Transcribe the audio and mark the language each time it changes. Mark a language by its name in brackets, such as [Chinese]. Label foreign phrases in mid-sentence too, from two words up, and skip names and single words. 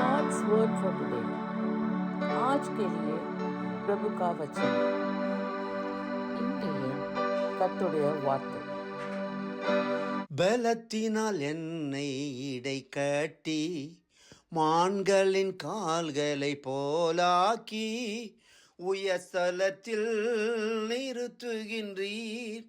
[English] God's word for today. [Hindi] आज के लिए प्रभु का वचन. [Tamil] இன்றைய கர்த்தருடைய வார்த்தை. பலத்தினால் என்னை இடை கட்டி மான்களின் கால்களை போலாக்கி உயர்ஸ்தலத்தில் நிறுத்துகின்றீர்.